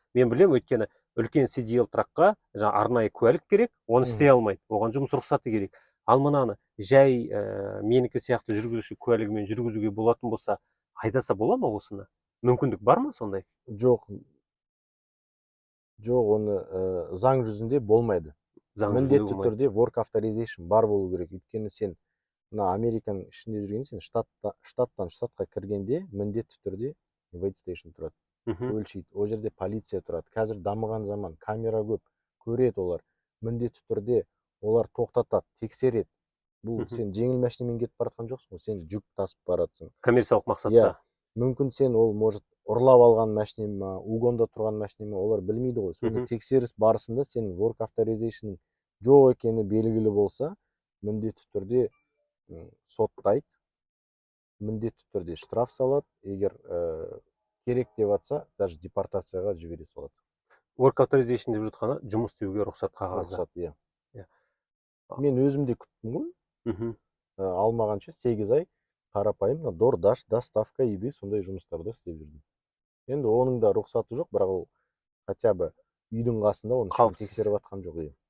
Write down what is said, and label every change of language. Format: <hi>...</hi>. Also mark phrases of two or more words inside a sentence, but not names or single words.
<kk>Мен білем, өйткені үлкен CDL тракқа арнайы куәлік керек, оны істей алмайды, оған жұмыс рұқсаты керек. Ал мынаны жай менікі сияқты жүргізуші куәлігімен жүргізуге болатын болса, айдаса бола ма осыны? Мүмкіндік бар ма сондай? Жоқ, оны заң жүзінде болмайды. Міндетті түрде</kk> <en>work authorization</en> <kk>бар болу керек. Өйткені сен мына Американың ішінде жүрген, сен штаттан штатқа кіргенде міндетті түрде</kk> <en>wait station</en> <kk>тұрады. Өлшейді. Ол жерде полиция тұрады. Қазір дамыған заман, камера көп, көреді олар. Міндетті түрде олар тоқтатады, тексереді. Бұл сен жеңіл машинамен кетіп баратқан жоқсың, сен жүк тасып баратсың. Коммерциялық мақсатта. Мүмкін сен ол может ұрлап алған машина ма, угонда тұрған машина ма, олар білмейді ғой. Соны тексеріс барысында сен</kk> <en>work authorization</en> <kk>жоқ екені белгілі болса, міндетті түрде соттайды, міндетті түрде штраф салады, егер керек деп атса, даже депортацияға жібере салады.</kk> <en>Work authorization</en> <kk>деп жатқаны жұмыс істеуге рұқсат қағазы. Рұқсат, иә. Мен өзімде күттім ғой. Алмағанша 8 ай қарапайым DoorDash,</kk> <ru>доставка еды,</ru> <kk>сондай жұмыстарда істеп жүрдім. Енді оның да рұқсаты жоқ, бірақ ол</kk> <ru>хотя бы</ru> <kk>үйдің қасында оны тексеріп атқан жоқ.</kk>